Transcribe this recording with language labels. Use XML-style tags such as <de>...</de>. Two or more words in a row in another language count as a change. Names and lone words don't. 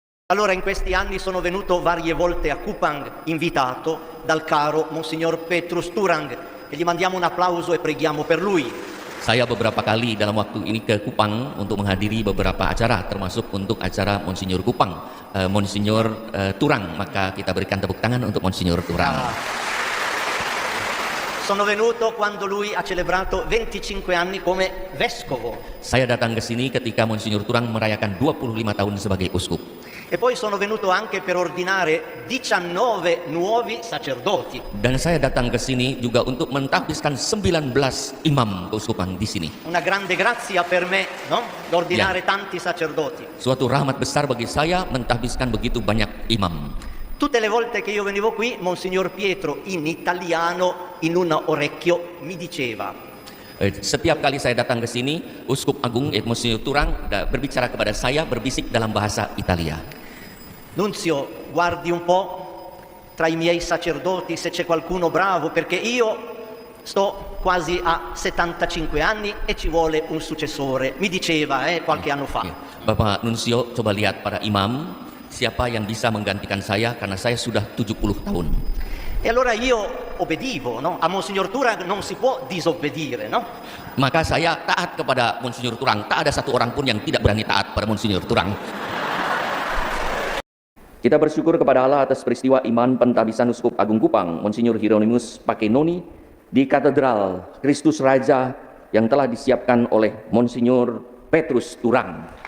<it>Allora in questi anni sono venuto varie volte a Kupang, invitato dal caro Monsignor Petrus Turang, e gli mandiamo un applauso e preghiamo per lui.</it> <id>Saya beberapa kali dalam waktu ini ke Kupang untuk menghadiri beberapa acara, termasuk untuk acara Monsinyur Kupang, Monsinyur Turang. Maka kita berikan tepuk tangan untuk Monsinyur Turang.</id> <it>Sono venuto quando lui ha celebrato 25 anni come vescovo.</it> <id>Saya datang ke sini ketika Monsinyur Turang merayakan 25 tahun sebagai uskup.</id> <it>E poi sono venuto anche per ordinare 19 nuovi sacerdoti.</it> <id>Dan saya datang ke sini juga untuk mentahbiskan 19 imam keuskupan di sini.</id> <it>Una grande grazia per me, no? Ordinare tanti sacerdoti.</it> <id>Suatu rahmat besar bagi saya mentahbiskan begitu banyak imam.</id> <it>Tutte le volte che io venivo qui, Monsignor Pietro in italiano in un orecchio mi diceva:</it> <id>setiap kali saya datang ke sini, Uskup Agung Monsinyur Turang berbicara kepada saya berbisik dalam bahasa Italia.</id> <it>Nunzio, guardi un po' tra i miei sacerdoti se c'è qualcuno bravo, perché io sto quasi a 75 anni e ci vuole un successore. Mi diceva qualche anno fa.</it> <id>Bapak Nunzio, coba lihat para imam, siapa yang bisa menggantikan saya karena saya sudah 70 tahun.</id> <it>E allora io obbedivo, no? A Monsignor Turang non si può disobbedire, no?</it> <id>Maka saya taat kepada Monsinyur Turang. Tak ada satu orang pun yang tidak berani taat pada Monsinyur Turang. Kita bersyukur kepada Allah atas peristiwa iman pentahbisan Uskup Agung Kupang, Monsinyur Hieronymus Pakenoni, di Katedral Kristus Raja yang telah disiapkan oleh Monsinyur Petrus Turang.</id>